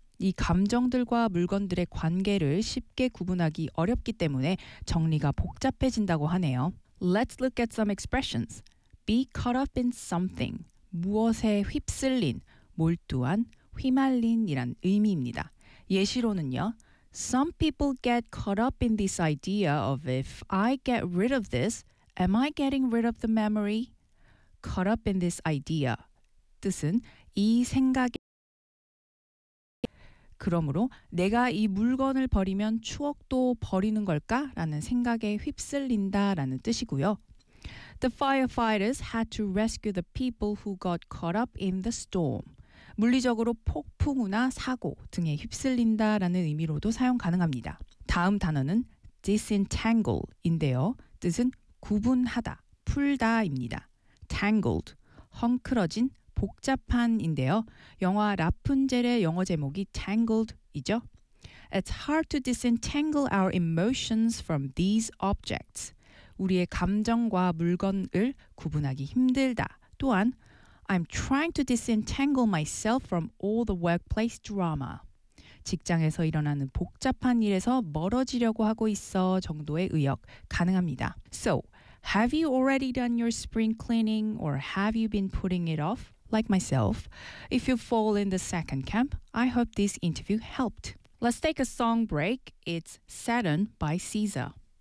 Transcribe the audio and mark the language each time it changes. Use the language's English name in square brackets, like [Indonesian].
[Korean] 이 감정들과 물건들의 관계를 쉽게 구분하기 어렵기 때문에 정리가 복잡해진다고 하네요. [English] Let's look at some expressions. Be caught up in something. [Korean] 무엇에 휩쓸린, 몰두한, 휘말린이란 의미입니다. 예시로는요. [English] Some people get caught up in this idea of if I get rid of this, am I getting rid of the memory? Caught up in this idea. [Korean] 뜻은 이 생각에 그러므로 내가 이 물건을 버리면 추억도 버리는 걸까? 라는 생각에 휩쓸린다 라는 뜻이고요. [English] The firefighters had to rescue the people who got caught up in the storm. [Korean] 물리적으로 폭풍우나 사고 등에 휩쓸린다 라는 의미로도 사용 가능합니다. 다음 단어는 disentangle 인데요. 뜻은 구분하다, 풀다 입니다. tangled, 헝클어진, 복잡한인데요. 영화 라푼젤의 영어 제목이 Tangled이죠. [English] It's hard to disentangle our emotions from these objects. [Korean] 우리의 감정과 물건을 구분하기 힘들다. 또한 [English] I'm trying to disentangle myself from all the workplace drama. [Korean] 직장에서 일어나는 복잡한 일에서 멀어지려고 하고 있어 정도의 의역 가능합니다. [English] So, have you already done your spring cleaning or have you been putting it off? Like myself, if you fall in the second camp, I hope this interview helped. Let's take a song break. It's Saturn by Caesar.